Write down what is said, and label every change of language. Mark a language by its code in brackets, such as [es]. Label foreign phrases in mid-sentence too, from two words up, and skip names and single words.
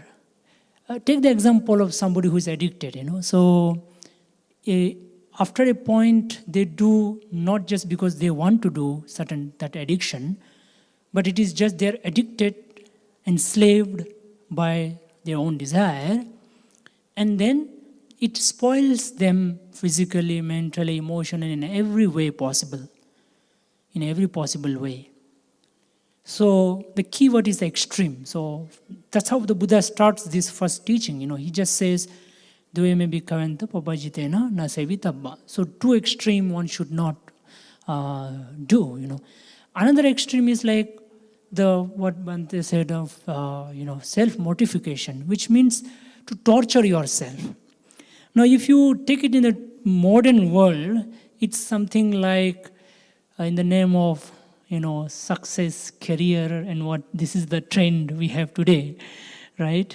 [en] Take the example of somebody who is addicted, So after a point, they do not just because they want to do that addiction, but it is just they're addicted, enslaved by their own desire, and then it spoils them physically, mentally, emotionally, in every way possible, in every possible way. So the key word is the extreme. So that's how the Buddha starts this first teaching. He just says, [pi] "Dveme bhikkhavente papajitena na sevitabba." [en] So too extreme one should not do. Another extreme is like what Bhante said of self-mortification, which means to torture yourself. Now, if you take it in the modern world, it's something like in the name of, success, career, and what this is the trend we have today, right?